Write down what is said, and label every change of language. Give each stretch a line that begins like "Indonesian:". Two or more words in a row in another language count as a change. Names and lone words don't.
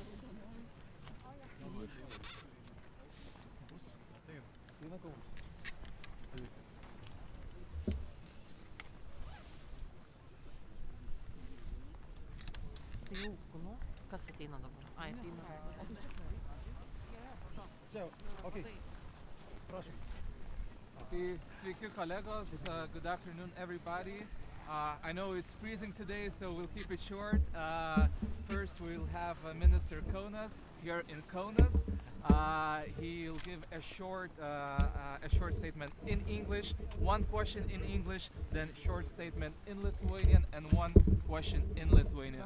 Lithuanian: Tai jau, nu, kas ateina dabar? Ai, ateina. Čia, ok. Prašom. Tai sveiki kolegos,
English: good afternoon everybody. I know it's freezing today, so we'll keep it short. First, we'll have Minister Kaunas here in Kaunas. He'll give a short statement in English, one question in English, then short statement in Lithuanian, and one question in Lithuanian.